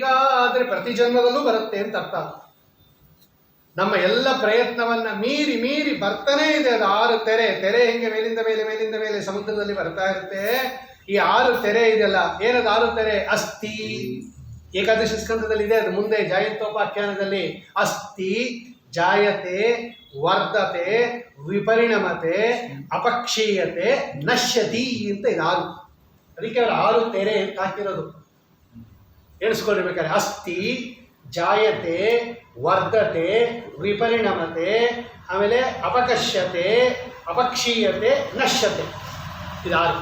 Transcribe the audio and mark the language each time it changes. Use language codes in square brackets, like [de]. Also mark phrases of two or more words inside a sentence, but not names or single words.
[kn] ಆದರೆ ಪ್ರತಿ ಜನ್ಮದಲ್ಲೂ ಬರುತ್ತೆ ಅಂತ ಅರ್ಥ. ನಮ್ಮ ಎಲ್ಲ ಪ್ರಯತ್ನವನ್ನ ಮೀರಿ ಮೀರಿ ಬರ್ತಾನೇ ಇದೆ ಅದು. ಆರು ತೆರೆ. ತೆರೆ ಹೆಂಗೆ ಮೇಲಿಂದ ಮೇಲೆ ಮೇಲಿಂದ ಮೇಲೆ ಸಮುದ್ರದಲ್ಲಿ ಬರ್ತಾ ಇರುತ್ತೆ. ಈ ಆರು ತೆರೆ ಇದೆಯಲ್ಲ, ಏನದು ಆರು ತೆರೆ? ಅಸ್ಥಿ. ಏಕಾದಶಿ ಸ್ಕಂದದಲ್ಲಿ ಇದೆ ಅದು. ಮುಂದೆ ಜಾಯಂತೋಪಾಖ್ಯಾನದಲ್ಲಿ ಅಸ್ಥಿ, [sa] ಜಾಯತೆ, ವರ್ಧತೆ, ವಿಪರಿಣಮತೆ, ಅಪಕ್ಷೀಯತೆ, ನಶ್ಯತಿ [kn] ಅಂತ ಇದು ಆರು. ಅದಕ್ಕೆ ಅವರು ಆರು ತೆರೆ ಅಂತ ಹಾಕಿರೋದು. [sa] ಎಣಿಸ್ಕೊಂಡಿರ್ಬೇಕಾದ್ರೆ ಅಸ್ಥಿ, ಜಾಯತೆ, ವರ್ಧತೆ, ವಿಪರಿಣಮತೆ, ಆಮೇಲೆ ಅಪಕಶ್ಯತೆ, ಅಪಕ್ಷೀಯತೆ, ನಶ್ಯತೆ. [kn] ಇದು ಆರು.